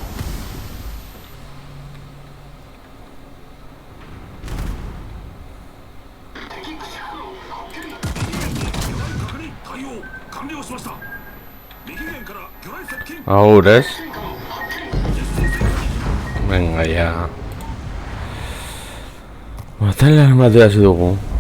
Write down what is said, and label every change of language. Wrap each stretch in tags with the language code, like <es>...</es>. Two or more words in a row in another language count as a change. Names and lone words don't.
<ja>敵確認対応完了しました。右舷から魚雷接近。</ja> <es>Ahora es. Venga, ya.</es> <eu>Batalla batea hasi dugu.</eu>